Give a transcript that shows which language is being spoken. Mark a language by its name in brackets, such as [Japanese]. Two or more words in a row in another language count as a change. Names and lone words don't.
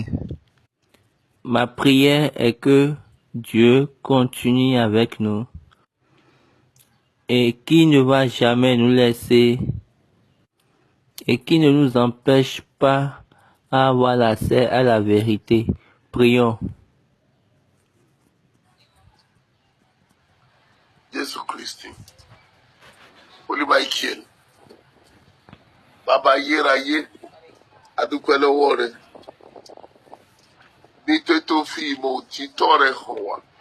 [French] Ma prière est que Dieu continue avec nous et qu'il ne va jamais nous laisser et qui ne nous empêche pas à avoir l'accès à la vérité. Prions. [Yoruba] Jésù Kristi, Olúmáìkíẹ̀lì, Bàbá ayérayé, a dúpẹ́ lọ́wọ́ rẹ, nítorí tó fi ìmọ̀ òtítọ́ rẹ hàn wá.